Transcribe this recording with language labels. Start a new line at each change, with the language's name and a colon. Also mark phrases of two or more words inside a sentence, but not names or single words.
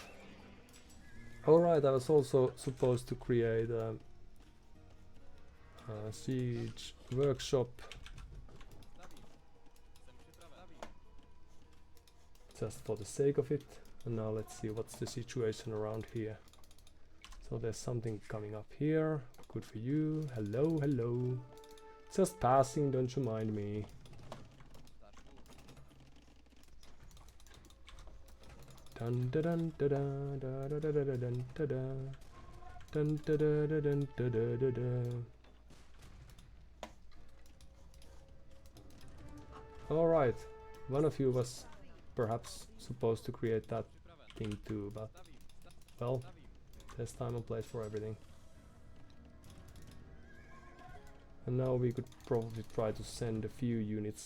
English: Alright, I was also supposed to create a siege workshop, just for the sake of it. And now let's see what's the situation around here. So there's something coming up here. Good for you. Hello, hello. Just passing, don't you mind me. Dun da dun da da da da da da dun da da dun da da da dun da da da da. All right, one of you was perhaps supposed to create that thing too, but well, there's time and place for everything. And now we could probably try to send a few units.